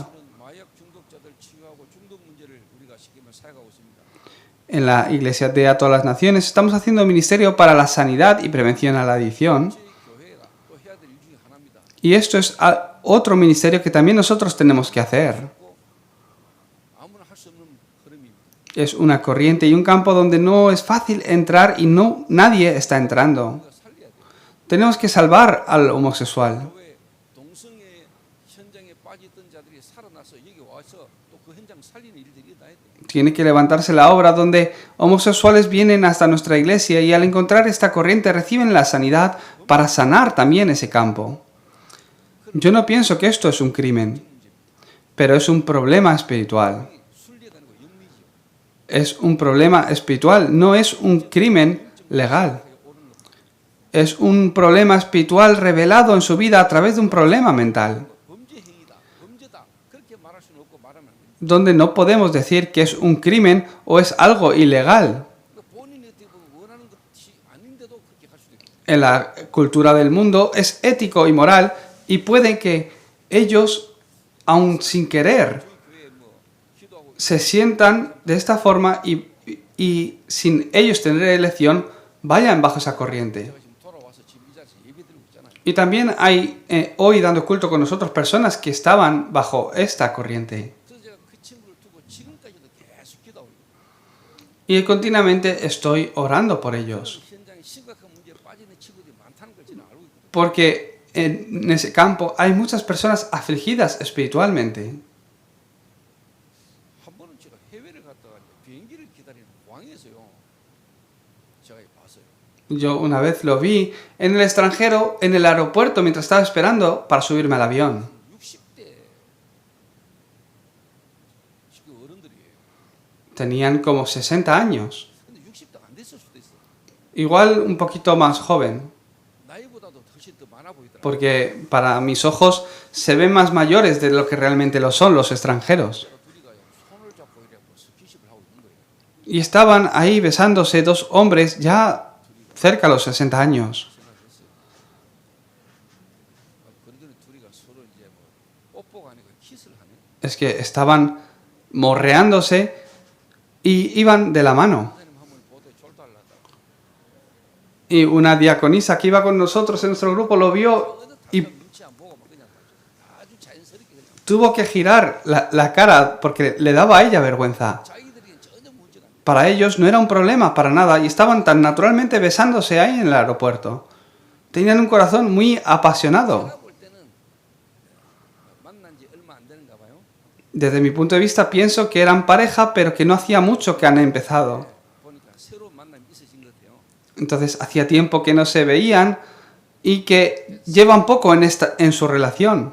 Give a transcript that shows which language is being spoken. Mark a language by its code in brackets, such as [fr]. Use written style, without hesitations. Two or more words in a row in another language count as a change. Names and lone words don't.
[ko] 저는 마약 중독자들 치유하고 중독 문제를 우리가 쉽게 말해 사용하고 있습니다. [es] En la Iglesia de a todas las naciones estamos haciendo ministerio para la sanidad y prevención a la adicción. [ko] 저희 교회가 또 해야 될 일 중에 하나입니다. [es] Y esto es otro ministerio que también nosotros tenemos que hacer. [ko] 꼭 아무나 할 수 없는 흐름입니다. [es] Es una corriente y un campo donde no es fácil entrar y nadie está entrando. [ko] 우리가 살려야 돼요. [es] Tenemos que salvar al homosexual. [ko] 교회 동성애 현장에 빠졌던 자들이 살아나서 여기 와서 또 그 현장 살리는 일들이 일어나야 돼요. [es] Tiene que levantarse la obra donde homosexuales vienen hasta nuestra iglesia y al encontrar esta corriente reciben la sanidad para sanar también ese campo. Yo no pienso que esto es un crimen, pero es un problema espiritual. [ko] 순리하다는 거 영리죠. [es] Es un problema espiritual, no es un crimen legal. Es un problema espiritual revelado en su vida a través de un problema mental, [ko] 범죄 행위다, 범죄다 그렇게 말할 수는 없고 말하면 안 됩니다. [es] donde no podemos decir que es un crimen o es algo ilegal. [ko] 그러니까 본인이 어떻게 보면 원하는 것이 아닌데도 그렇게 갈 수도 있고. [es] En la cultura del mundo es ético y moral y puede que ellos, aun sin querer, [ko] 저희 교회에 뭐 기도하고 [es] se sientan de esta forma y sin ellos tener elección, vayan bajo esa corriente. [ko] 제가 지금 돌아와서 지금 이 자리에서 예배드리고 있잖아요. [es] Y también hay hoy dando culto con nosotros personas que estaban bajo esta corriente. [ko] 그래서 제가 그 친구를 두고 지금까지도 계속 기도하고 있어요. [es] Y continuamente estoy orando por ellos. [ko] 현장에 심각한 문제에 빠지는 친구들이 많다는 걸 저는 알고 있거든요. [es] Porque en ese campo hay muchas personas afligidas espiritualmente. [ko] 한 번은 제가 공항에서요. 제가 봤어요. [es] Yo una vez lo vi en el extranjero, en el aeropuerto, mientras estaba esperando para subirme al avión. [ko] 60대 지금 어른들이에요. [es] Tenían como 60 años. [ko] 근데 60대가 안 됐을 수도 있어. [es] Igual un poquito más joven, [ko] 나이보다도 훨씬 더 많아 보이더라고요. [es] porque para mis ojos se ven más mayores de lo que realmente lo son los extranjeros. [ko] 둘이가 손을 잡고 이래 뭐 스킨십을 하고 있는 거예요. [es] Y estaban ahí besándose dos hombres ya cerca a los 60 años. [ko] 생각했어요. 그러더니 둘이가 서로 이제 뭐 뽀뽀가 아니고 키스를 하네. [es] Es que estaban morreándose y iban de la mano. [ko] 하나님 한번 보되 졸달라다. [es] Y una diaconisa que iba con nosotros en nuestro grupo lo vio y [ko] 눈치 안 보고 막 그냥 아주 자연스럽게 그냥 [es] tuvo que girar la cara porque le daba a ella vergüenza. [ko] 자기들이 전혀 문제가 안 돼. [es] Para ellos no era un problema para nada y estaban tan naturalmente besándose ahí en el aeropuerto. Tenían un corazón muy apasionado. [ko] 제가 볼 때는 만난 지 얼마 안 되는가 봐요. [es] Desde mi punto de vista pienso que eran pareja pero que no hacía mucho que han empezado. [ko] 보니까 새로운 만남이 있어진 것 같아요. [es] Entonces hacía tiempo que no se veían y que llevan poco en su relación.